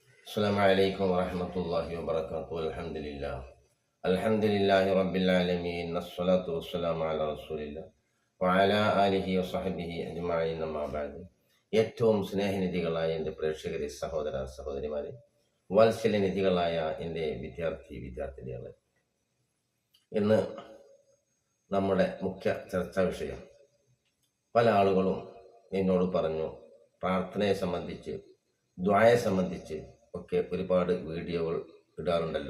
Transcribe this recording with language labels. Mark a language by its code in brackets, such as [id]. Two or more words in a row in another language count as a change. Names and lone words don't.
[ar] السلام عليكم ورحمة الله وبركاته. الحمد لله رب العالمين. الصلاة والسلام على رسول الله وعلى آله وصحبه أجمعين. أما بعد. [ml] ഏറ്റവും സ്നേഹനിധികളായ എൻ്റെ പ്രേക്ഷകരെ, സഹോദര സഹോദരിമാരെ, വാത്സല്യനിധികളായ എൻ്റെ വിദ്യാർത്ഥിനികളെ, ഇന്ന് നമ്മുടെ മുഖ്യ ചർച്ചാ വിഷയം, പല ആളുകളും എന്നോട് പറഞ്ഞു, പ്രാർത്ഥനയെ സംബന്ധിച്ച്, ദ്വായെ സംബന്ധിച്ച് ഒക്കെ ഒരുപാട് വീഡിയോകൾ ഇടാറുണ്ടല്ലോ.